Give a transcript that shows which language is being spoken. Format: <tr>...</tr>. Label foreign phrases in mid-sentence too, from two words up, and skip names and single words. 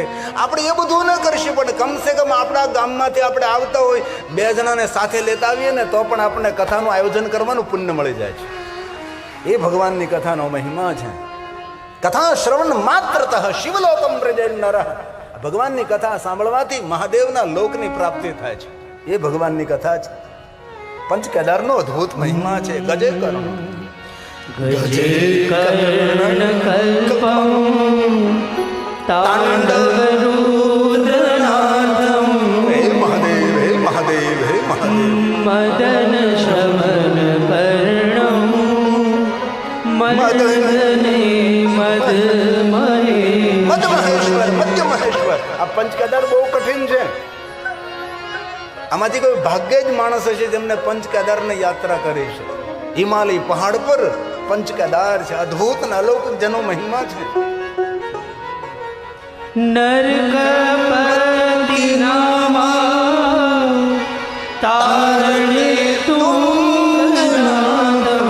<gu>આપણે એ બધું ન કરીશું, પણ કમસે કમ આપણા ગામમાંથી આપણે આવતા હોય, 2 જણાને સાથે લેતા આવીએ ને તો પણ આપણને કથાનું આયોજન કરવાનું પુણ્ય મળી જાય છે. એ ભગવાનની કથાનો મહિમા છે.</gu> <sa>કથા શ્રવણ માત્રતઃ શિવલોકમ વ્રજે નરઃ.</sa> <gu>ભગવાનની કથા સાંભળવાથી મહાદેવના લોકની પ્રાપ્તિ થાય છે. એ ભગવાનની કથા છે. પંચ કેદારનો અદ્ભુત મહિમા છે.</gu> <sa>ગજે કર્ણ गजे कर्ण कल्पम तांडव रुद्रनाथम.</sa> <gu>હે મહાદેવ, હે મહાદેવ, હે મહાદેવ.</gu> <sa>मदन शमन पर्णम मदने मद</sa> <gu>મધ મહેશ્વર, મધ્ય મહેશ્વર. આ પંચ કેદાર બહુ કઠિન છે. આમાંથી કોઈ ભાગ્યે જ માણસ હશે જેમને પંચ કેદારની યાત્રા કરી છે. હિમાલય પહાડ પર પંચ કેદાર છે. અદ્ભુત અને અલૌકિક જેનો મહિમા છે.</gu> <sa>નરકપતિ નામા તારણે તુંગનાથમ.</sa>